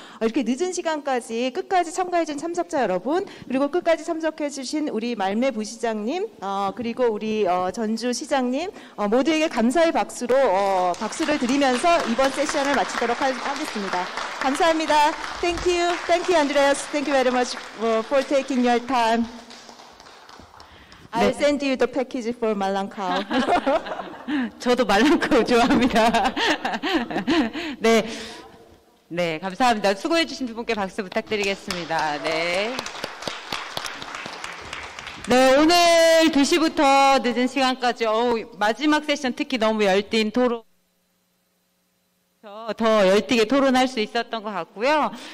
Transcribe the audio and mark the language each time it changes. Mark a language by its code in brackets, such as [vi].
[ko] 이렇게 늦은 시간까지 끝까지 참가해준 참석자 여러분, 그리고 끝까지 참석해주신 우리 말매 부시장님, 그리고 우리 전주 시장님, 모두에게 감사의 박수를 드리면서 이번 세션을 마치도록 하겠습니다. 감사합니다. [en] Thank you. Thank you, Andreas. Thank you very much for taking your time. I'll send you the package for 말랑카우. [ko] 저도 말랑카우 좋아합니다. 네. 네, 감사합니다. 수고해주신 두 분께 박수 부탁드리겠습니다. 네. 네, 오늘 2시부터 늦은 시간까지, 마지막 세션 특히 너무 열띤 토론, 더 열띠게 토론할 수 있었던 것 같고요.